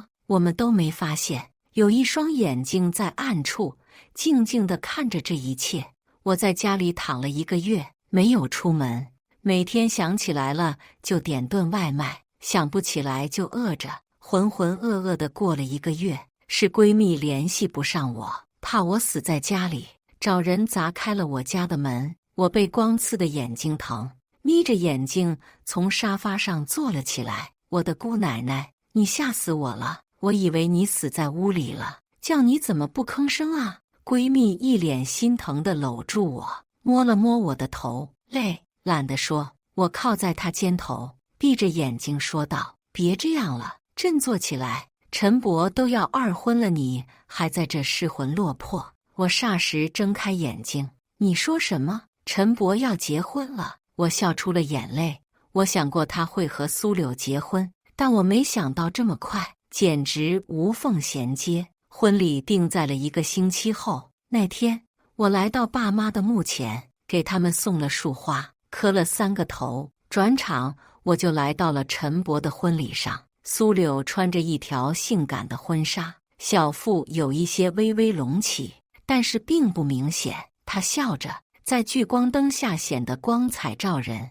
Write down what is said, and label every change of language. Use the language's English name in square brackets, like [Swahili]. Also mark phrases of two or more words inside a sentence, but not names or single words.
[Chinese] 我們都沒發現，有一雙眼睛在暗處靜靜地看着這一切。我在家裡躺了1個月，沒有出門，每天想起來了就點頓外賣，想不起來就餓着，渾渾噩噩地過了1個月。是閨蜜聯繫不上我，怕我死在家裡，找人砸開了我家的門。我被光刺的眼睛疼，眯着眼睛從沙發上坐了起來。我的姑奶奶，你嚇死我了！我以為你死在屋裡了，叫你怎麼不吭聲啊？閨蜜一臉心疼地摟住我，摸了摸我的頭，累，懶得說。我靠在她肩頭，閉着眼睛說道：“別這樣了，振作起來。陳伯都要2婚了，你還在這失魂落魄。” 我霎時睜開眼睛，你說什麼？陳伯要結婚了？我笑出了眼淚。我想過他會和蘇柳結婚，但我沒想到這麼快，簡直無縫銜接。婚禮定在了1個星期後。那天，我來到爸媽的墓前，給他們送了束花，磕了3個頭。轉場，我就來到了陳伯的婚禮上。蘇柳穿着一條性感的婚紗，小腹有一些微微隆起，但是並不明顯。她笑着，在聚光燈下顯得光彩照人。